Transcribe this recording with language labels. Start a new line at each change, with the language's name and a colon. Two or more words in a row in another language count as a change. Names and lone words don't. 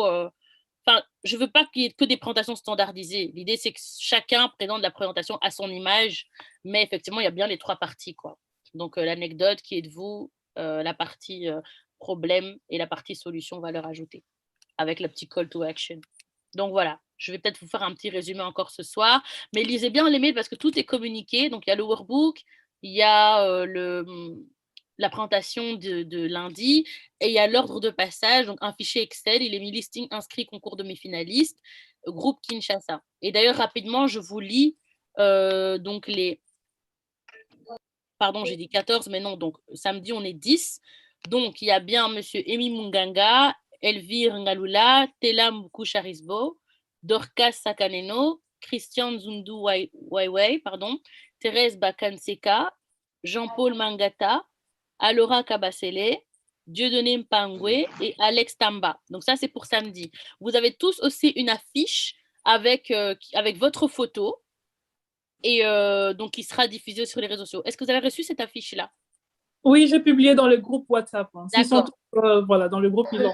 French: Enfin, je veux pas qu'il y ait que des présentations standardisées. L'idée, c'est que chacun présente la présentation à son image. Mais effectivement, il y a bien les 3 parties, quoi. Donc, l'anecdote, qui êtes-vous, la partie problème et la partie solution, valeur ajoutée, avec le petit
English: call to action.
French: Donc, voilà. Je vais peut-être vous faire un petit résumé encore ce soir, mais lisez bien les mails parce que tout est communiqué. Donc, il y a le workbook, il y a la présentation de lundi et il y a l'ordre de passage, donc un fichier Excel. Il est mis listing inscrit concours demi-finalistes, groupe Kinshasa. Et d'ailleurs, rapidement, je vous lis donc les... Pardon, j'ai dit 14, mais non, donc samedi, on est 10. Donc, il y a bien monsieur Emi Munganga, Elvire Ngalula, Tela Mbukusharisbo, Dorcas Sakaneno, Christian Zundu Waiwai, Thérèse Bakanseka, Jean-Paul Mangata, Alora Kabasele, Dieudonné Mpangwe et Alex Tamba. Donc ça, c'est pour samedi. Vous avez tous aussi une affiche avec votre photo et donc qui sera diffusée sur les réseaux sociaux. Est-ce que vous avez reçu cette affiche-là? Oui, j'ai publié dans le groupe WhatsApp. Hein. D'accord. Voilà, dans le groupe, ils l'ont.